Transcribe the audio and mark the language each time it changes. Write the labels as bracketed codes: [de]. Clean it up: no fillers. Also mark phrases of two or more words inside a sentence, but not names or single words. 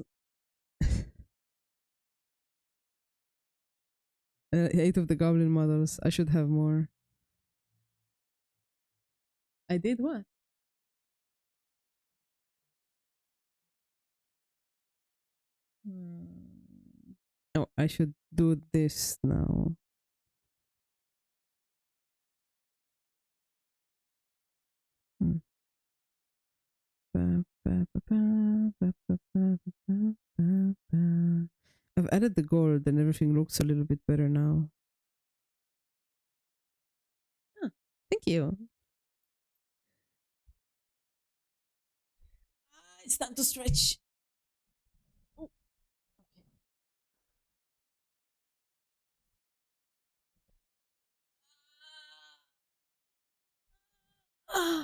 [en] 8 of the goblin models. I should have more. I did what? Hmm. Oh, I should do this now. Hmm. Ba, ba, ba, ba, ba, ba, ba, ba, ba, ba. I've added the gold and everything looks a little bit better now. Huh. Thank you. It's time to stretch. Oh, okay.